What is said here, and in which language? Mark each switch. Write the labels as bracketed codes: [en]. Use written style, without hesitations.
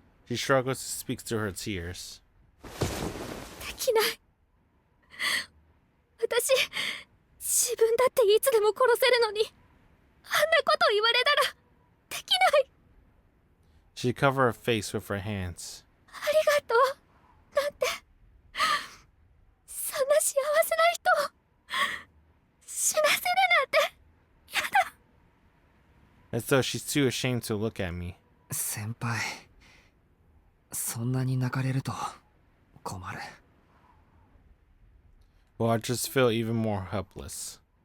[en] She struggles to speak through her tears. [ja] できない。私自分だっていつでも殺せるのに、あんなこと言われたらできない。 [en] She covered her face with her hands. [ja] ありがとうなんて、そんな幸せな人を死なせるなんてやだ。 [en] As though she's too ashamed to look at me. [ja] 先輩、そんなに泣かれると困る。 [en] Well, I just feel even more helpless.